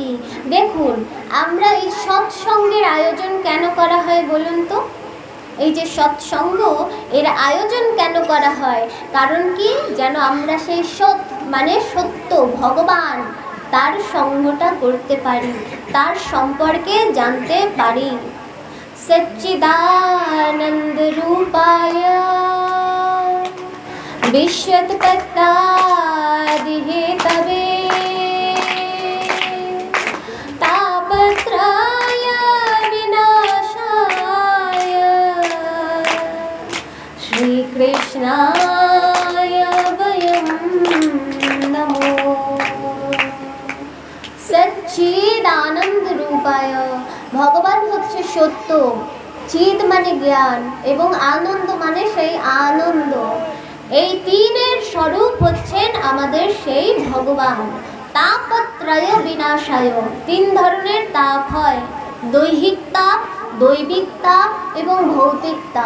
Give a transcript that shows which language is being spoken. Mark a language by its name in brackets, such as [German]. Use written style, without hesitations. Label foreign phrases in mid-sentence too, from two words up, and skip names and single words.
[Bangla] দেখুন, আমরা এই সৎসঙ্গের আয়োজন কেন করা হয় বলুন তো? এই যে সৎসঙ্গ, এর আয়োজন কেন করা হয়? কারণ কি? যেন আমরা সেই সৎ মানে সত্য ভগবান, তার সঙ্গটা করতে পারি, তার সম্পর্কে জানতে পারি। [Sanskrit] सच्चिदानंद रूपाय विश्वोत्पत्त्यादि हेतवे तापत्रय विनाशाय श्री कृष्णाय वयं नमो। सच्चिदानंद रूपाय, [Bangla] ভগবান হচ্ছে সত্য, চিৎ মানে জ্ঞান এবং আনন্দ মানে সেই আনন্দ। এই তিনের স্বরূপ হচ্ছেন আমাদের সেই ভগবান। [Sanskrit] তাপত্রয় বিনাশায়। [Bangla] 3 ধরনের তাপ হয়, দৈহিক তাপ, দৈবিক তাপ এবং ভৌতিক তাপ।